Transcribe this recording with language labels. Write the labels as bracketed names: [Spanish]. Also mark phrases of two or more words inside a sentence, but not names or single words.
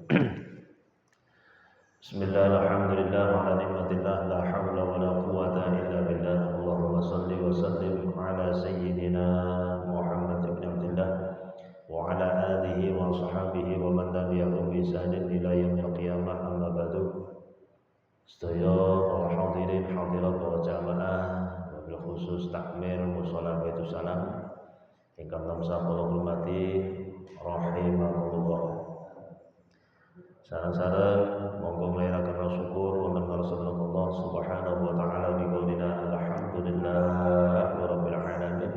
[Arabic] بسم الله الحمد لله على نعمة الله لا حول ولا قوة إلا بالله اللهم صل وسلم على سيدنا محمد بن عبد الله وعلى آله وصحبه ومن تبعهم بإحسان إلى يوم القيامة أما بعد. [Javanese] Sedaya para hadirin hadirat para jamaah [Arabic] وبالخصوص [Javanese] takmir mushola Baitus Salam ingkang tansah kula hormati rahimakumullah. Sareng-sareng monggo ngliraken syukur wonten ngarsane [Arabic] الله سبحانه وتعالى بقولنا الحمد لله رب العالمين.